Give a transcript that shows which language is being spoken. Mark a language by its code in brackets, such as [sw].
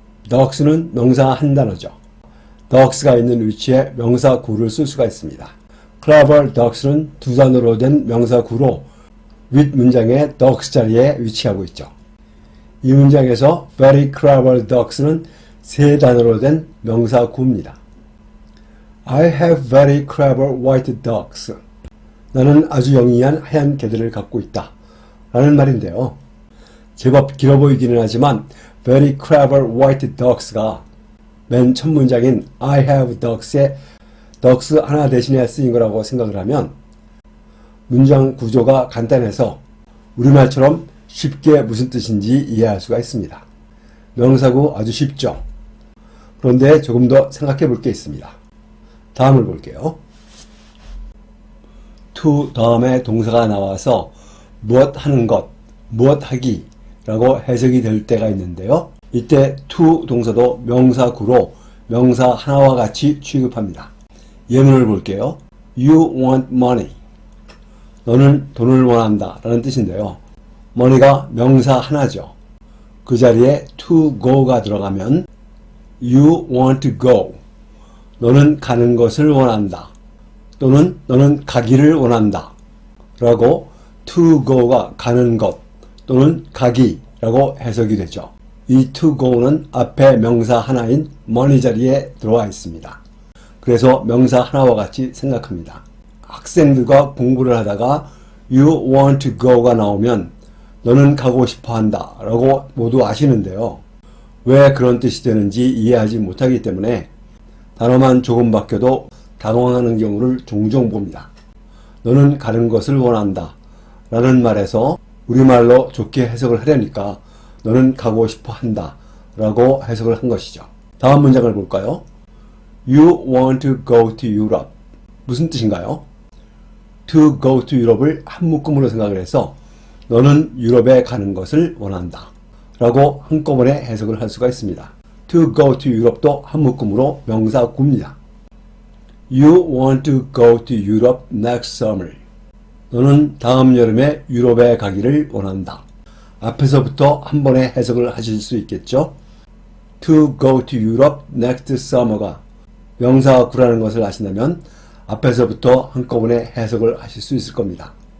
[ko] dogs는 명사 한 단어죠. dogs가 있는 위치에 명사구를 쓸 수가 있습니다. clever dogs는 두 단어로 된 명사구로 윗 문장의 dogs 자리에 위치하고 있죠. 이 문장에서 very clever dogs는 세 단어로 된 명사구입니다. [en] I have very clever white dogs. [ko] 나는 아주 영리한 하얀 개들을 갖고 있다. 라는 말인데요. 제법 길어 보이기는 하지만 very clever white dogs가 맨 첫 문장인 I have dogs에 dogs 하나 대신에 쓰인 거라고 생각을 하면 문장 구조가 간단해서 우리말처럼 쉽게 무슨 뜻인지 이해할 수가 있습니다. 명사구 아주 쉽죠? 그런데 조금 더 생각해 볼 게 있습니다. 다음을 볼게요. to 다음에 동사가 나와서 무엇 하는 것, 무엇 하기 라고 해석이 될 때가 있는데요. 이때 to 동사도 명사구로 명사 하나와 같이 취급합니다. 예문을 볼게요. [en] You want money. [ko] 너는 돈을 원한다 라는 뜻인데요. money가 명사 하나죠. 그 자리에 [en] to go가 [ko] 들어가면 [en] you want to go. [ko] 너는 가는 것을 원한다. 또는 너는 가기를 원한다. 라고 to go가 가는 것 또는 가기라고 해석이 되죠. 이 to go는 앞에 명사 하나인 money 자리에 들어와 있습니다. 그래서 명사 하나와 같이 생각합니다. 학생들과 공부를 하다가 [en] you want to go [ko] 가 나오면 너는 가고 싶어 한다 라고 모두 아시는데요. 왜 그런 뜻이 되는지 이해하지 못하기 때문에 단어만 조금 바뀌어도 당황하는 경우를 종종 봅니다. 너는 가는 것을 원한다 라는 말에서 우리말로 좋게 해석을 하려니까 너는 가고 싶어 한다 라고 해석을 한 것이죠. 다음 문장을 볼까요? [en] You want to go to Europe. [ko] 무슨 뜻인가요? To go to Europe을 한 묶음으로 생각을 해서 너는 유럽에 가는 것을 원한다 라고 한꺼번에 해석을 할 수가 있습니다. To go to Europe도 한 묶음으로 명사 구입니다. [en] You want to go to Europe next summer. [ko] 너는 다음 여름에 유럽에 가기를 원한다. 앞에서부터 한 번에 해석을 하실 수 있겠죠? To go to Europe next summer가 명사 구라는 것을 아신다면 앞에서부터 한꺼번에 해석을 하실 수 있을 겁니다.